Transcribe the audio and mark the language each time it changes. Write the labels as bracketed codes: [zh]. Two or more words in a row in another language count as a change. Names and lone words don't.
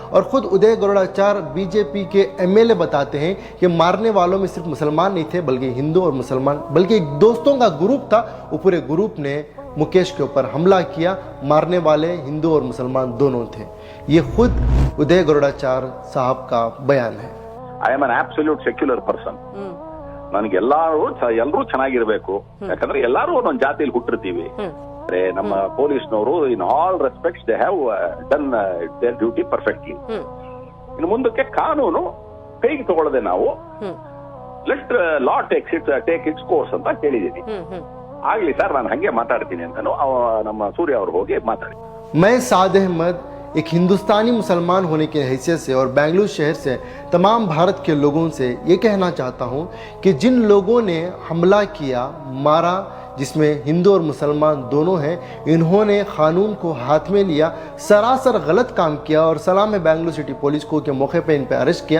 [hi] और खुद उदय गरुड़ाचार्य बीजेपी के एमएलए बताते हैं कि मारने वालों में सिर्फ मुसलमान नहीं थे, बल्कि हिंदू और मुसलमान, बल्कि एक दोस्तों का ग्रुप था, वो पूरे ग्रुप ने मुकेश के ऊपर हमला किया। मारने वाले हिंदू और मुसलमान दोनों थे। ये खुद उदय गरुड़ाचार्य साहब का बयान है। [en] I am an absolute secular person. [kn] ನನಗೆ ಎಲ್ಲರೂ ಚೆನ್ನಾಗಿರ್ಬೇಕು, ಯಾಕಂದ್ರೆ ಎಲ್ಲರೂ ಒಂದೊಂದು ಜಾತಿಯಲ್ಲಿ ಹುಟ್ಟಿರ್ತೀವಿ. ನಮ್ಮ ಪೊಲೀಸ್ನವರು [en] in all respects they have done their duty perfectly. [kn] ಇನ್ನು ಮುಂದಕ್ಕೆ ಕಾನೂನು ಕೈಗೆ ತಗೊಳ್ಳದೆ ನಾವು [en] let law take its course [kn] ಅಂತ ಹೇಳಿದೀನಿ. ಆಗ್ಲಿ ಸರ್, ನಾನು ಹಂಗೆ ಮಾತಾಡ್ತೀನಿ ಅಂತಾನು ನಮ್ಮ ಸೂರ್ಯ ಅವರು ಹೋಗಿ ಮಾತಾಡಿ। [hi] मैं साद अहमद एक हिंदुस्तानी मुसलमान होने की हैसियत से और बेंगलुरु शहर से तमाम भारत के लोगों से ये कहना चाहता हूँ कि जिन लोगों ने हमला किया, मारा जिसमें हिंदू और मुसलमान दोनों हैं, इन्होंने कानून को हाथ में लिया, सरासर गलत काम किया और सलाम है बेंगलुरु सिटी पुलिस को कि मौके पे इन पे अरेस्ट किया।